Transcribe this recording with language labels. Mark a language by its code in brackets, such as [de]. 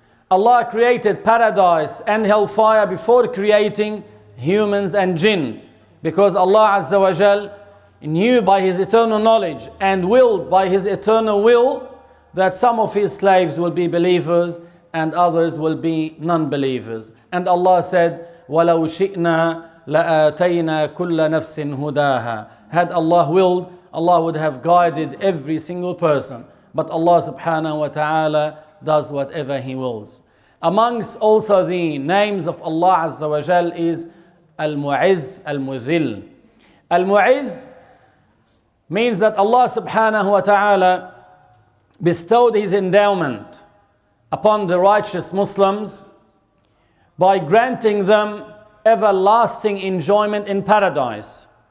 [en] Allah created paradise and hellfire before creating humans and jinn, because Allah Azza wa Jal knew by His eternal knowledge and willed by His eternal will that some of His slaves will be believers and others will be non-believers. And Allah said, [ar] وَلَوْ شِئْنَا لَآتَيْنَا كُلَّ نَفْسٍ هُدَاهَا. [en] Had Allah willed, Allah would have guided every single person. But Allah subhanahu wa ta'ala does whatever He wills. Amongst also the names of Allah Azza wa Jal is Al-Mu'izz, Al-Muzil. Al-Mu'izz means that Allah subhanahu wa ta'ala bestowed His endowment upon the righteous Muslims by granting them everlasting enjoyment in paradise.